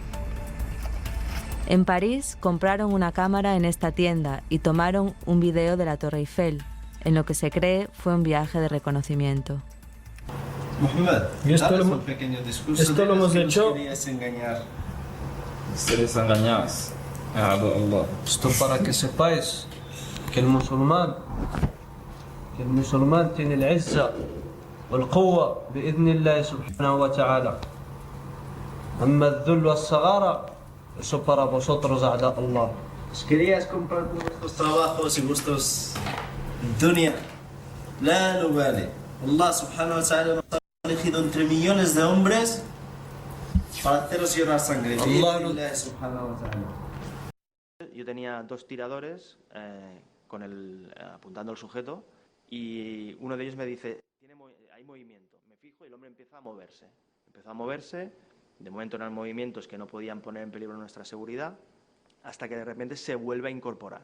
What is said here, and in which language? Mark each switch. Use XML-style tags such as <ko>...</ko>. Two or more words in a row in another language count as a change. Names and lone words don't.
<es>En París compraron una cámara en esta tienda y tomaron un video de la Torre Eiffel, en lo que se cree fue un viaje de reconocimiento. Mohamed, dale un pequeño discurso. Esto lo hemos hecho. Seres engañados. Esto para que sepáis que el musulmán tiene el</es> <ar>العزة والقوة بإذن الله سبحانه وتعالى. أما الذل والصغار,</ar> <es>eso para vosotros</es> <ar>أعداء الله.</ar> <es>Querías comprar vuestros trabajos y vuestros dunya.</es> <ar>لا نبالي. الله سبحانه وتعالى</ar> <es>nos ha elegido entre millones de hombres para haceros llorar sangre.</es> <ar>الله سبحانه وتعالى.</ar> <es>Yo tenía 2 tiradores apuntando al sujeto y uno de ellos me dice, hay movimiento. Me fijo y el hombre empieza a moverse. Empezó a moverse, de momento eran movimientos que no podían poner en peligro nuestra seguridad, hasta que de repente se vuelve a incorporar.</es>